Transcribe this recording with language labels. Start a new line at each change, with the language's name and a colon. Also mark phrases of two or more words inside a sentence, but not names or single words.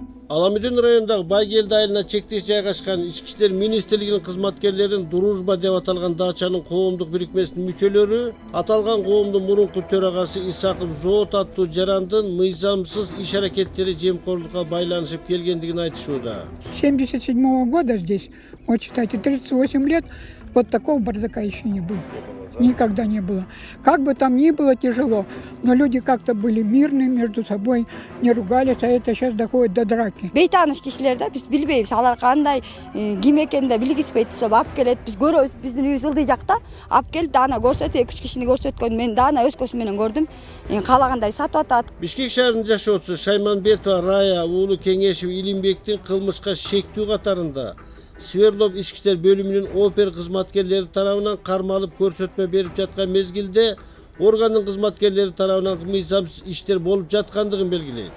Kyrgyz: Аламүдүн районундагы Байгелди айылына чектеш жайгашкан Ички иштер министрлигинин кызматкерлерин Дружба деп аталган дачанын коомдук бирикмесинин мүчөлөрү аталган коомдун мурунку төрагасы Исаков Зоот аттуу жарандын мыйзамсыз иш аракеттери жемкорлукка байланышып келгендигин айтышууда.
Russian: 1977 года здесь, вот считайте, 38 лет, вот такого бардака еще не было. Никогда не было. Как бы там ни было тяжело, но люди как-то были мирные между собой, не ругались, а это сейчас доходит до драки.
Kyrgyz: Бейтаныш кишилер да, биз билбейбиз, алар кандай ким экенин да билгиспейт, сол алып келет, биз көрөбүз, биздин үйүбүз ылдый жакта, алып келип даана көрсөтөт, 2-3 кишини көрсөткөн, мен даана өз көзүм менен көрдүм, каалагандай сатып атат. Бишкек шаарынын жашоочусу Шайманбетова Рая уулу Кеңешев Илимбектин кылмышка шектүү катарында Свердлов ички иштер бөлүмүнүн опер кызматкерлери тарабынан кармалып көрсөтмө берип жаткан мезгилде органдын кызматкерлери тарабынан мыйзамсыз иштер болуп жаткандыгын белгилейт.